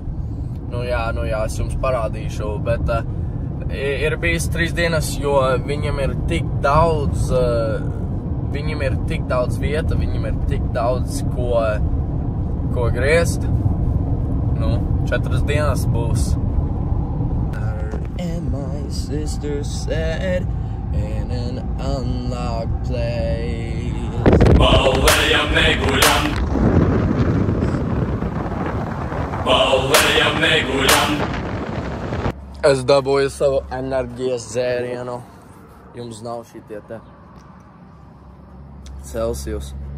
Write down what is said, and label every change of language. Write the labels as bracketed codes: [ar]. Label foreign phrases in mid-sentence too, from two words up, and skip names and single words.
[lv] Nu jā, es jums parādīšu, bet ir bijis 3 dienas, jo viņam ir tik daudz vieta, viņam ir tik daudz, ko griezt. 4 dienas būs. [en] And my sister said in an unlocked place. [lv] Balējam neguļam. Es dabūju savu enerģijas dzērienu. Jums nav šitie te. Celsius.